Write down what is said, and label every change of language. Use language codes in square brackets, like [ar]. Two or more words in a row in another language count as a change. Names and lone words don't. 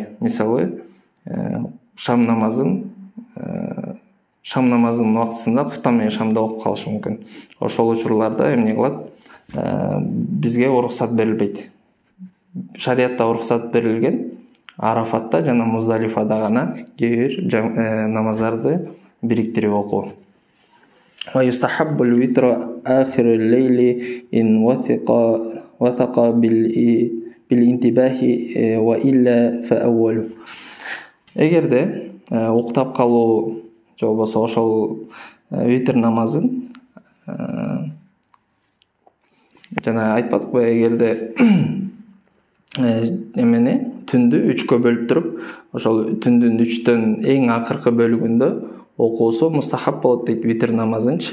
[ky] Мисалы шам намазынын убактысында куптан менен шамда окуп калышы мүмкүн. Ошол учурларда эмне кылат? Бизге уруксат берилбейт. Шариятта уруксат берилген Арафатта жана Муздалифада гана кээ бир намаздарды бириктирип окуу. [ar] ويستحب الوتر آخر الليل إن وثق بالانتباه وإلا فأوله. [ky] Эгерде уктап калуу же болбосо ошол витр намазын жана айтпадыкпы, эгерде эмени түндү 3кө бөлүп туруп, ошол түндүн 3төн эң акыркы бөлүгүндө окуусу мустахаб болот дейт витр намазынчы.